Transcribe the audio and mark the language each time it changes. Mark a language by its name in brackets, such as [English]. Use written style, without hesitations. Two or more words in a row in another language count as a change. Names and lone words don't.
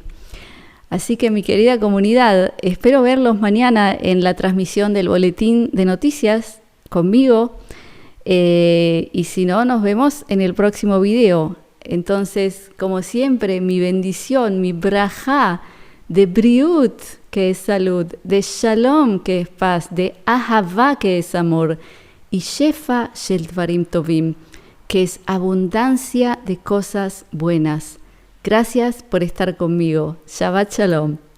[Spanish] Así que mi querida comunidad, espero verlos mañana en la transmisión del boletín de noticias conmigo. Y si no, nos vemos en el próximo video. Entonces, como siempre, mi bendición, mi brajá de briut, que es salud, de shalom, que es paz, de ahavá, que es amor, y [Hebrew] שפע של דברים טובים, [Spanish] que es abundancia de cosas buenas. Gracias por estar conmigo. [Hebrew] שבת שלום.